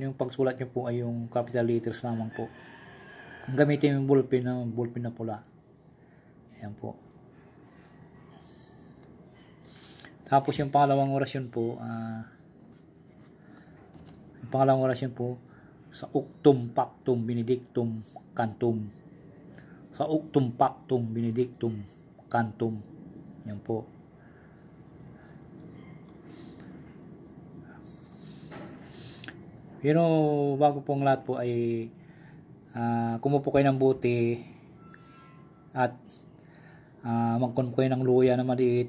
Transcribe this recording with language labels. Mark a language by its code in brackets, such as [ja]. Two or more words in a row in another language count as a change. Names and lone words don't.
[tl] Yung pagsulat nyo po ay yung [en] capital letters [tl] lamang po. Gamitin yung ballpen na pula. Ayan po. Tapos yung pangalawang orasyon po, [la] sa uktum pactum benedictum cantum. Sa uktum pactum benedictum cantum. [tl] Yan po. Pero bago pong lahat po ay kumuha po kayo ng buti at magkon kayo ng luya na maliit.